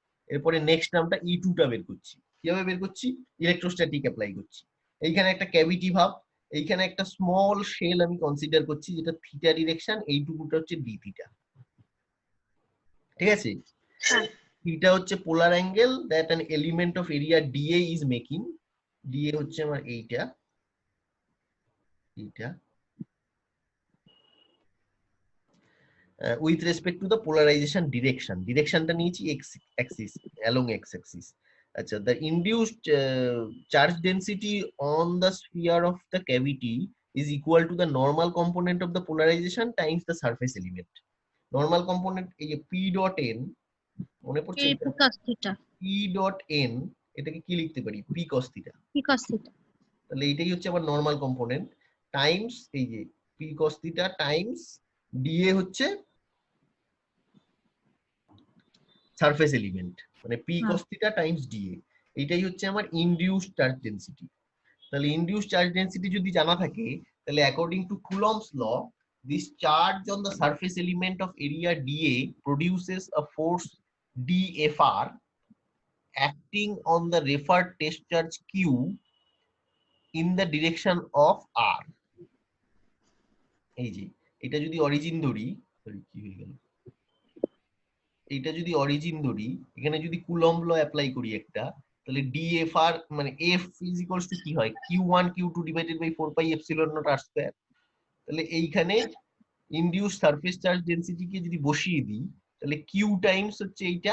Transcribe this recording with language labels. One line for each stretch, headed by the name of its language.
Bangla: এরপরে নেক্সট টার্মটা ই টা বের করছি। কিভাবে বের করছি? ইলেকট্রোস্ট্যাটিক অ্যাপ্লাই করছি। এইখানে একটা ক্যাভিটি ভাব, এইখানে একটা স্মল শেল আমি কনসিডার করছি যেটা থিটা ডিরেকশন, এইটুকুটা হচ্ছে ডি থিটা। ঠিক আছে, হ্যাঁ,
English: Theta হচ্ছে polar angle that an element of area dA is making.
Bangla: DA হচ্ছে আমার এইটা, এইটা
English: with respect to the polarization direction.
Bangla: ডিরেকশনটা নিয়েছি
English: x axis, along x axis. আচ্ছা, the induced charge density on the sphere of the cavity is equal to the normal component of the polarization times the surface element. Normal component
Bangla: এই যে
English: p dot n,
Bangla: মনে পড়ছে এই এটা?
English: cos theta,
Bangla: p dot n এটাকে কি লিখতে পারি?
English: p cos theta। cos theta.
Bangla: তাহলে এইটাই হচ্ছে আবার নর্মাল কম্পোনেন্ট টাইমস এই যে
English: p cos theta
Bangla: Times dA হচ্ছে সারফেস এলিমেন্ট, মানে p হ্যাঁ,
English: cos theta times dA।
Bangla: এটাই হচ্ছে আমার ইনডিউসড চার্জ ডেনসিটি।
English: তাহলে induced charge density
Bangla: যদি জানা থাকে, তাহলে
English: According to Coulomb's law, this charge on the surface element of area dA produces a force dFr acting on the referred test charge q in the direction of r।
Bangla: এই যে এটা যদি origin ধরি, sorry কি হয়ে গেল, এটা যদি অরিজিন ধরি, এখানে যদি কুলম্ব ল অ্যাপ্লাই করি একটা, তাহলে ডিএফআর মানে এফ ইজ ইকুয়ালস টু কি হয়? কিউ1 কিউ2 divided by 4 pi epsilon not আর square. তাহলে এইখানে ইনডিউস সারফেস চার্জ ডেনসিটি কে যদি বসিয়ে দিই, তাহলে কিউ টাইমস হচ্ছে এইটা